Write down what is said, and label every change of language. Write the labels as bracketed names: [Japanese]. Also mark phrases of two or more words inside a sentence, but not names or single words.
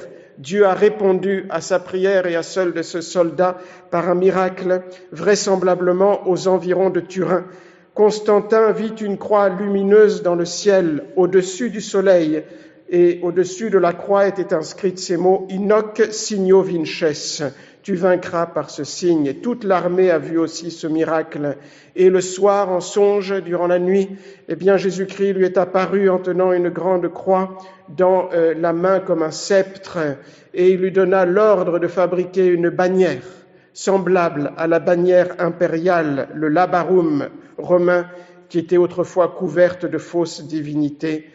[French] Dieu a répondu à sa prière et à celle de ce soldat par un miracle, vraisemblablement aux environs de Turin. Constantin vit une croix lumineuse dans le ciel, au-dessus du soleil, et au-dessus de la croix étaient inscrits ces mots « [Latin] Inoc signo vinces ». [French] Tu vaincras par ce signe. Et toute l'armée a vu aussi ce miracle. Et le soir, en songe, durant la nuit, Jésus-Christ lui est apparu en tenant une grande croix dans la main comme un sceptre, et il lui donna l'ordre de fabriquer une bannière semblable à la bannière impériale, le labarum romain, qui était autrefois couverte de fausses divinités.